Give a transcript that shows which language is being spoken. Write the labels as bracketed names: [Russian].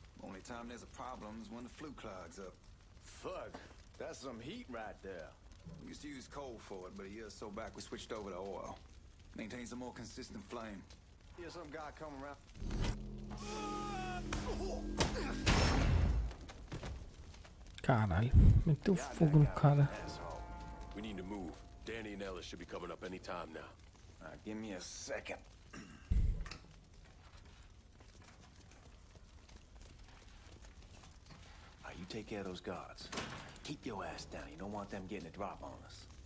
[English] Only time there's a problem is when the flue clogs up. Fuck, that's some heat right there. We used to use coal for it, but a year or so back we switched over to oil. Maintains a more consistent flame. Hear some guy come around. [Portuguese] Caralho, meteu fogo no cara. [English] We need to move. Danny and Ellis should be coming up any time now. Give me a second. You take care of those guards. Keep your ass down. You don't want them getting a drop on us.